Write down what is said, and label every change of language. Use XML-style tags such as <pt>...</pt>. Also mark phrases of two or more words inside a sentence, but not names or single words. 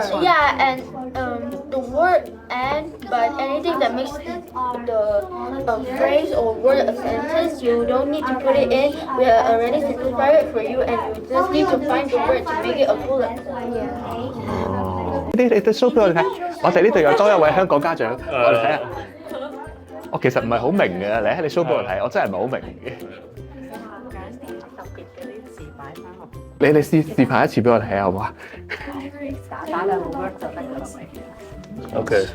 <en>Yeah, and the word and but anything that makes the phrase or word a sentence, you don't need to put it in. We have already simplified it for you, and you just need to find the word to make it a bullet. Yeah.</en> <yue>你 show 俾我哋睇，我哋呢度有多一位香港家長，我哋睇下。我其實唔係好明嘅，你 show 俾我睇，我真係唔係好明嘅。你示範一次俾我睇下好唔好啊？打兩個 word 就得㗎啦。</yue>